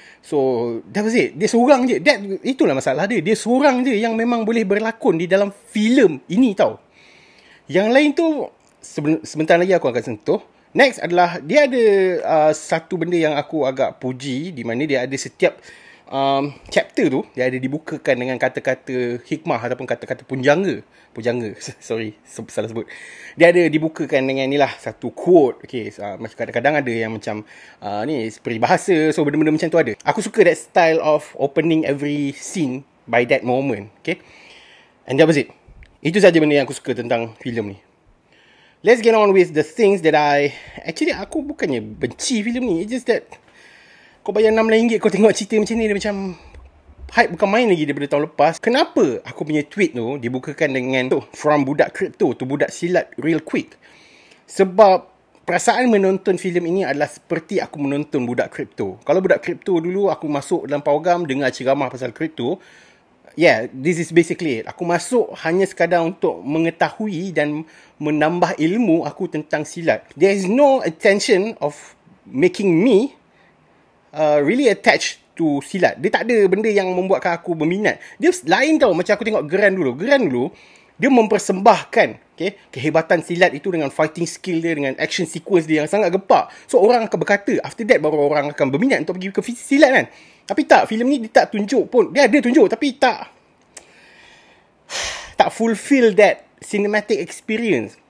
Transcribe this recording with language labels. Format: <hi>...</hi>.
<en>So that was it.</en> <ms>Dia seorang je. Itulah masalah dia. Dia seorang je yang memang boleh berlakon di dalam filem ini tau. Yang lain tu sebentar lagi aku akan sentuh. Next adalah dia ada satu benda yang aku agak puji, di mana dia ada setiap chapter tu dia ada dibukakan dengan kata-kata hikmah ataupun kata-kata pujangga. Sorry, salah sebut. Dia ada dibukakan dengan ni lah, satu quote. Okay, macam kadang-kadang ada yang macam ni peribahasa. So benda-benda macam tu ada. Aku suka</ms> <en>that style of opening every scene by that moment. Okay, and that was it.</en> <ms>Itu saja benda yang aku suka tentang filem ni.</ms> <en>Let's get on with the things that</en> <ms>aku bukannya benci filem ni.</ms> <en>It's just that</en> <ms>kau bayar RM6 kau tengok cerita macam ni, dia macam hype bukan main lagi daripada tahun lepas. Kenapa aku punya tweet tu dibukakan dengan from budak crypto to budak silat</ms> <en>real quick?</en> <ms>Sebab perasaan menonton filem ini adalah seperti aku menonton budak crypto. Kalau budak crypto dulu aku masuk dalam Pawagam dengar ceramah pasal crypto.</ms> <en>Yeah, this is basically it.</en> <ms>Aku masuk hanya sekadar untuk mengetahui dan menambah ilmu aku tentang silat.</ms> <en>There is no intention of making me really attached to silat.</en> <ms>Dia tak ada benda yang membuatkan aku berminat. Dia lain tau. Macam aku tengok Geran dulu dia mempersembahkan, okay, kehebatan silat itu dengan fighting skill dia, dengan action sequence dia yang sangat gepak. So orang akan berkata,</ms> <en>after that</en> <ms>baru orang akan berminat untuk pergi ke silat kan. Tapi tak, filem ni dia tak tunjuk pun. Dia ada tunjuk tapi tak</ms> <en>fulfill that cinematic experience.</en>